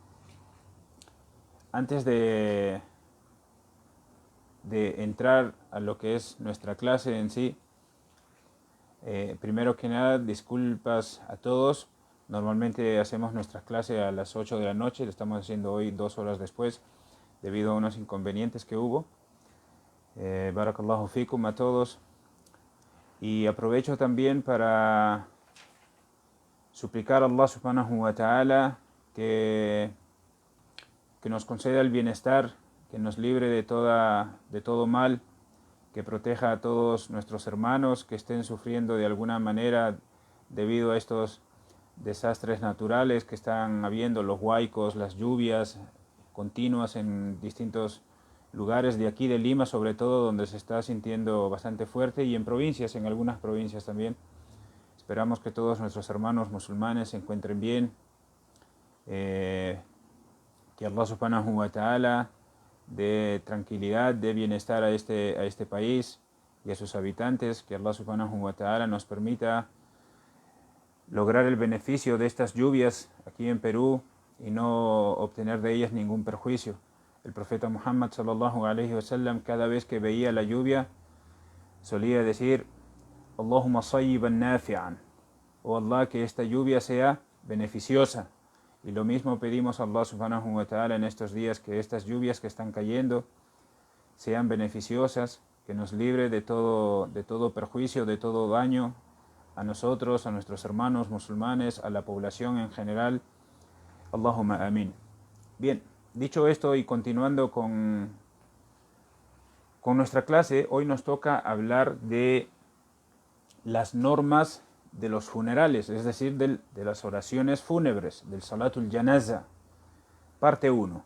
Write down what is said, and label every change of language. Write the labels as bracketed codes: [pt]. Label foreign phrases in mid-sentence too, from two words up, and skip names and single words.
[es] Antes de entrar a lo que es nuestra clase en sí, primero que nada, disculpas a todos. Normalmente hacemos nuestras clases a las 8 de la noche, lo estamos haciendo hoy 2 horas después, debido a unos inconvenientes que hubo. [ar] بارك الله فيكم [es] a todos. Y aprovecho también para suplicar a [ar] الله سبحانه وتعالى [es] que nos conceda el bienestar, que nos libre de todo mal, que proteja a todos nuestros hermanos que estén sufriendo de alguna manera debido a estos desastres naturales que están habiendo, los huaicos, las lluvias continuas en distintos lugares de aquí de Lima, sobre todo, donde se está sintiendo bastante fuerte, y en provincias, en algunas provincias también. Esperamos que todos nuestros hermanos musulmanes se encuentren bien, que [ar] الله سبحانه وتعالى [es] dé tranquilidad, dé bienestar a este país y a sus habitantes, que [ar] الله سبحانه وتعالى [es] nos permita lograr el beneficio de estas lluvias aquí en Perú y no obtener de ellas ningún perjuicio. El profeta Muhammad [ar] صلى الله عليه وسلم, [es] cada vez que veía la lluvia, solía decir: [ar] اللهم صيبا نافعا, [es] oh Allah, que esta lluvia sea beneficiosa. Y lo mismo pedimos a [ar] الله سبحانه وتعالى [es] en estos días, que estas lluvias que están cayendo sean beneficiosas, que nos libre de todo perjuicio, de todo daño a nosotros, a nuestros hermanos musulmanes, a la población en general. [ar] اللهم آمين. [es] Bien, dicho esto y continuando con nuestra clase, hoy nos toca hablar de las normas de los funerales, es decir, de las oraciones fúnebres, del [ar] صلاة الجنازة, [es] parte 1.